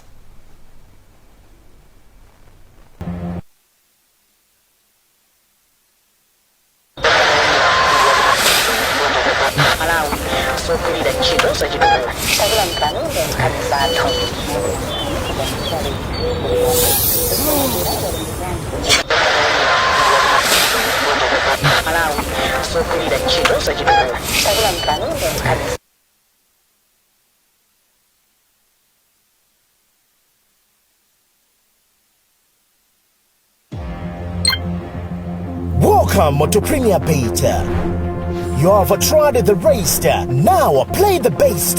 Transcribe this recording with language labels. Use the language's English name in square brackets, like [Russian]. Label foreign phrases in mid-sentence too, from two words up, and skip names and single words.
[Nyanja] Malawi sokulira ntchito zachitukuko takula mkani nkhani zathu. Malawi sokulira ntchito zachitukuko takula mkani nkhani. [English] Welcome to Premier Beta. You have tried the race, now play the base.